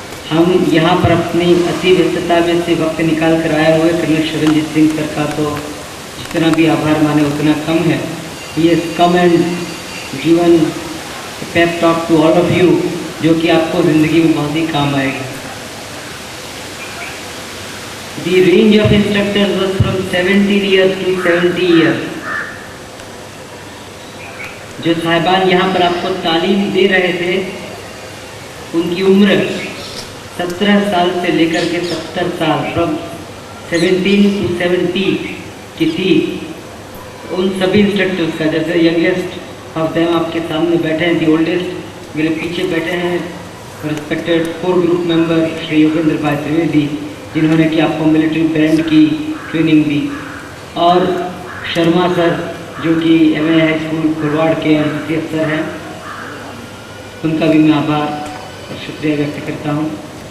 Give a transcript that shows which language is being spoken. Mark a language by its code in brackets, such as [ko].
[hi] हम यहाँ पर अपनी अति व्यस्तता में से वक्त निकाल कर आए हुए कर्नल शरणजीत सिंह सर का तो जितना भी आभार माने उतना कम है। [en] he has come and given pep talk to all of you, [hi] जो कि आपको ज़िंदगी में बहुत ही काम आएगी। [en] The range of instructors was from 17 years to 70 years. [hi] जो साहिबान यहाँ पर आपको तालीम दे रहे थे, उनकी उम्र 17 साल से लेकर के 70 साल, [en] from 17 to 70 [hi] की थी। उन सभी इंस्ट्रक्टर्स का, जैसे [en] youngest of them [hi] आपके सामने बैठे हैं, [en] the oldest [hi] मेरे पीछे बैठे हैं respected core group member Shri Yogendra भाई त्रिवेदी, जिन्होंने कि आपको मिलिट्री बैंड की ट्रेनिंग दी, और शर्मा सर जो कि एमए हाई स्कूल फुलवाड़ के एनसीसी अफसर हैं, उनका भी मैं आभार और शुक्रिया व्यक्त करता हूं।